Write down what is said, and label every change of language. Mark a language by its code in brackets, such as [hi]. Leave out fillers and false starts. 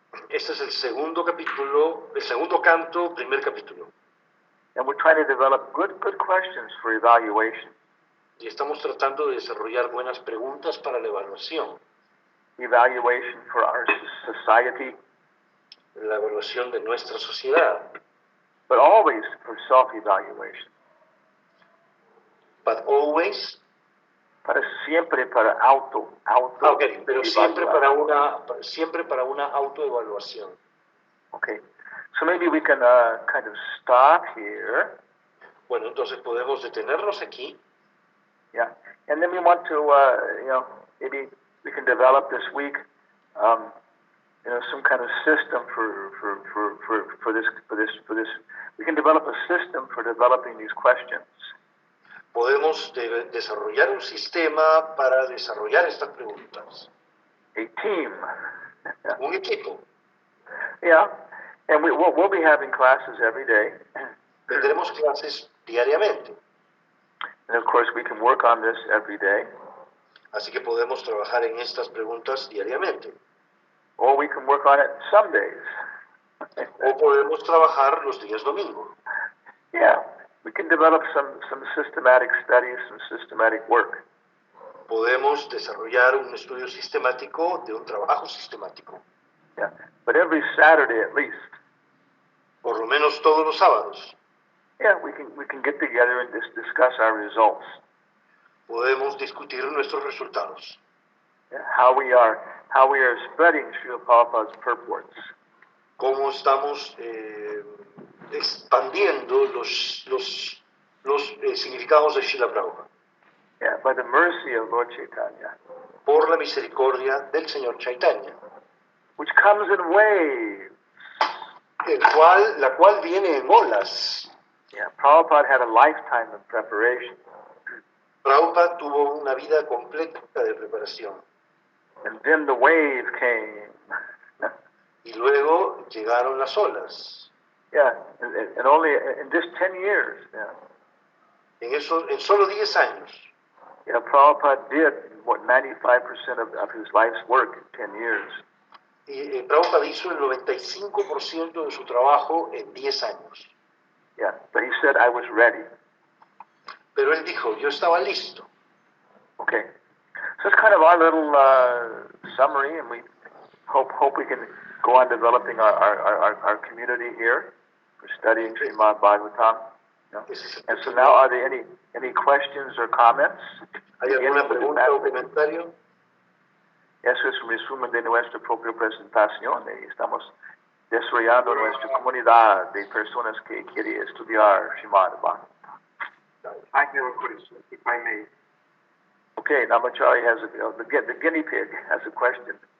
[es] Este es el segundo capítulo, el segundo canto, primer capítulo. [en] And we're trying to develop good questions for evaluation. [es] Y estamos tratando de desarrollar buenas preguntas para la evaluación. [en] Evaluation for our society, [es] La evaluación de nuestra sociedad. [en] but always for self-evaluation. But always. [es] Siempre para auto. Pero siempre para una autoevaluación. [en] Okay, so maybe we can kind of stop here. [es] Bueno, entonces podemos detenernos aquí. [en] Yeah, and then we want to, maybe we can develop this week, some kind of system for this. We can develop a system for developing these questions. [es] Podemos desarrollar un sistema para desarrollar estas preguntas. [en] A team. [es] Un equipo. [en] Yeah, and we'll be having classes every day. [es] Tendremos clases diariamente. [en] And of course, we can work on this every day. [es] Así que podemos trabajar en estas preguntas diariamente. [en] Or we can work on it some days. [es] O podemos trabajar los días domingo. [en] Yeah, we can develop some systematic studies, some systematic work. [es] Podemos desarrollar un estudio sistemático de un trabajo sistemático. [en] Yeah, but every Saturday at least. [es] Por lo menos todos los sábados. [en] Yeah, we can get together and discuss our results. [es] Podemos discutir nuestros resultados. [en] Yeah, how we are spreading Srila Prabhupada's purports. [es] Cómo estamos expandiendo los significados de Srila Prabhupada. [en] Yeah, by the mercy of Lord Chaitanya. [es] Por la misericordia del Señor Chaitanya. [en] Which comes in waves. [es] La cual viene en olas. [en] Yeah, Prabhupada had a lifetime of preparation. [es] Prabhupada tuvo una vida completa de preparación. [en] And then the wave came. [es] Y luego llegaron las olas. [en] Yeah, and only in just 10 years. Yeah. [es] En solo 10 años. [en] Yeah, Prabhupada did what 95% of his life's work in 10 years. [es] Y Prabhupada hizo el 95% de su trabajo en 10 años. [en] Yeah, but he said, I was ready. [es] Pero él dijo, yo estaba listo. [en] Okay, so it's kind of our little summary, and we hope we can go on developing our community here for studying Srimad Bhagavatam. You know? And so now, are there any questions or comments? [es] ¿Hay alguna pregunta o comentario? Eso es un resumen de nuestra propia presentación. Y estamos desarrollando nuestra comunidad de personas que quieren estudiar Srimad Bhagavatam. [en] I have a question, if I may. Okay, Namachari has the guinea pig has a question.